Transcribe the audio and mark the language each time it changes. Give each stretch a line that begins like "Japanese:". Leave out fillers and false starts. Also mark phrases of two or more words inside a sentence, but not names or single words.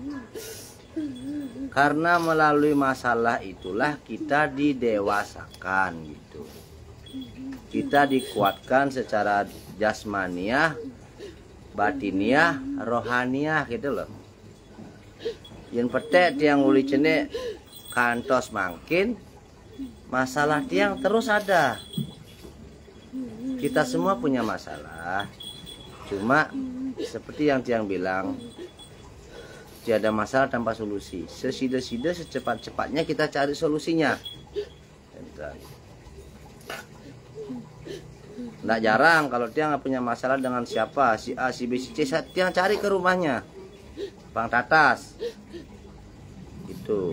Indonesian: Karena melalui masalah itulah kita didewasakan gitu. Kita dikuatkan secara jasmaniah, batiniah, rohaniah gitu loh.
Balinese: Yang petek Tiang uli cene kantos mangkin,
Indonesian: masalah Tiang terus ada. Kita semua punya masalah. Cuma seperti yang Tiang bilang, tiada masalah tanpa solusi. Sesida-sida secepat-cepatnya kita cari solusinya. Nggak jarang kalau Tiang punya masalah dengan siapa, si A, si B, si C, Tiang cari ke rumahnya Bang Tatas gitu.